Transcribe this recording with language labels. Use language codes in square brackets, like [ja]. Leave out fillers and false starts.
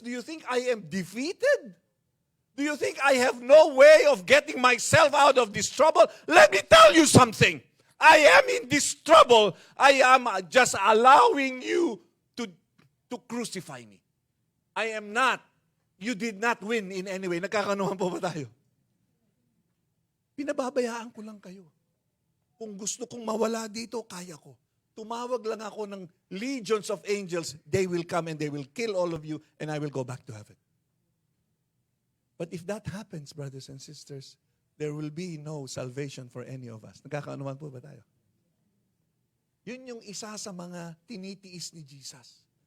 [en] Do you think I am defeated? Do you think I have no way of getting myself out of this trouble? Let me tell you something. I am in this trouble. I am just allowing you to crucify me. I am not. You did not win in any way. [tl] Nagkakanuhan po ba tayo? Pinababayaan ko lang kayo. Kung gusto kong mawala dito, kaya ko. Tumawag lang ako ng [en] legions of angels. They will come and they will kill all of you and I will go back to heaven. But if that happens, brothers and sisters, there will be no salvation for any of us. [tl] Nagkakaanuman po ba tayo? Yun yung isa sa mga tinitiis ni Jesus.